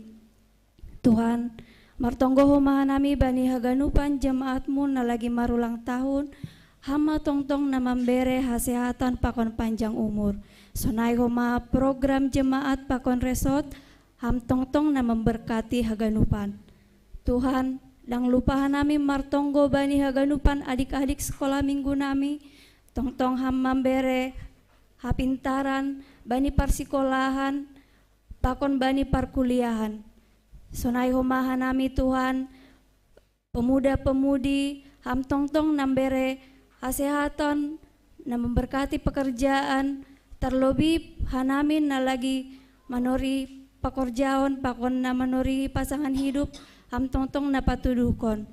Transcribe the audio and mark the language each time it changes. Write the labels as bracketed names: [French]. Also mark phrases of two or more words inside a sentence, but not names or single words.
[Batak Simalungun] Tuhan, martonggo humahan nami bani haganupan jemaatmu na lagi marulang tahun, hama tongtong na membere hasehatan pakon [Indonesian] panjang umur. [Batak Simalungun] Sonai homa program jemaat pakon resort, ham tongtong na memberkati haganupan. Tuhan, dang lupahan nami martonggo bani haganupan [Indonesian] adik-adik sekolah minggu [Batak Simalungun] nami, tongtong ham membere hapintaran bani parsikolahan, pakon bani parkuliahan. Sonai humahan nami Tuhan, pemuda-pemudi ham tongtong nambere hasehatan na memberkati pekerjaan, terlebih hanamin na lagi manori pekerjaan pakon na manori [Indonesian] pasangan hidup, [Batak Simalungun] ham tongtong na patudukon.